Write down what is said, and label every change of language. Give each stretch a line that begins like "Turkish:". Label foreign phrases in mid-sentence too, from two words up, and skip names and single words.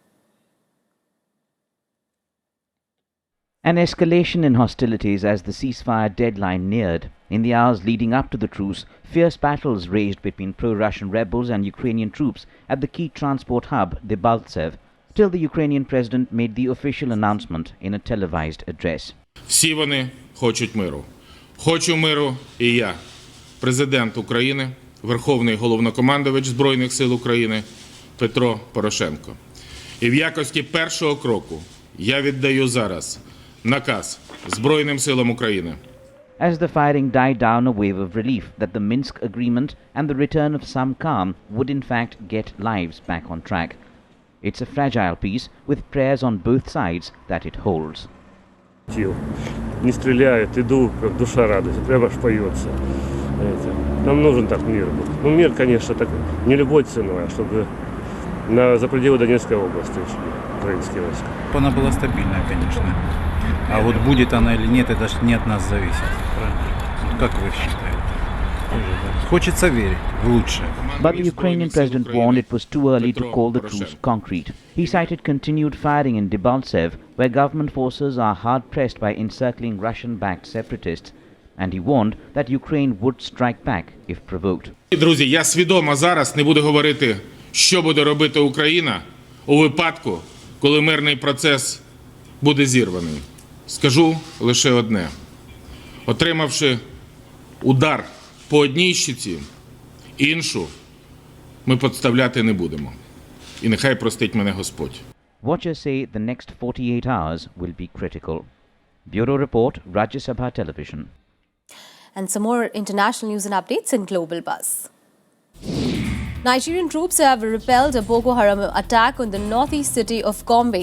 English: An escalation in hostilities as the ceasefire deadline neared. In the hours leading up to the truce, fierce battles raged between pro-Russian rebels and Ukrainian troops at the key transport hub, Debaltseve, till the Ukrainian president made the official announcement in a televised address.
Ukrainian: Всі вони хочуть миру. Хочу миру і я, президент України, Верховний головнокомандувач Збройних сил України Петро Порошенко. І в якості першого кроку я віддаю зараз наказ Збройним силам України.
English: As the firing died down, a wave of relief that the Minsk agreement and the return of some calm would in fact get lives back on track. It's a fragile peace with prayers on both sides that it holds.
Russian: Не стреляют, иду, как душа радуется, прямо аж поется. Нам нужен так мир был. Ну, мир, конечно, так не любой ценой, а чтобы за пределы Донецкой области ушли украинские войска. Она была стабильная, конечно. А вот будет она или нет, это не от нас зависит. Правильно? Как вы считаете? Хочется верить в лучшее.
English: But the Ukrainian president warned it was too early to call the truce concrete. He cited continued firing in Debaltseve, where government forces are hard-pressed by encircling Russian-backed separatists, and he warned that Ukraine would strike back if provoked.
Ukrainian: Друзі, я свідомо зараз не буду говорити, що буде робити Україна у випадку, коли мирний процес буде зірваний. Скажу лише одне. Отримавши удар по одній щиці, іншу ми підставляти не будемо. І нехай простить мене Господь.
English: Watchers say the next 48 hours will be critical. Bureau Report, Rajya Sabha Television. And some more international news and updates in Global Buzz. Nigerian troops have repelled a Boko Haram attack on the northeast city of Gombe.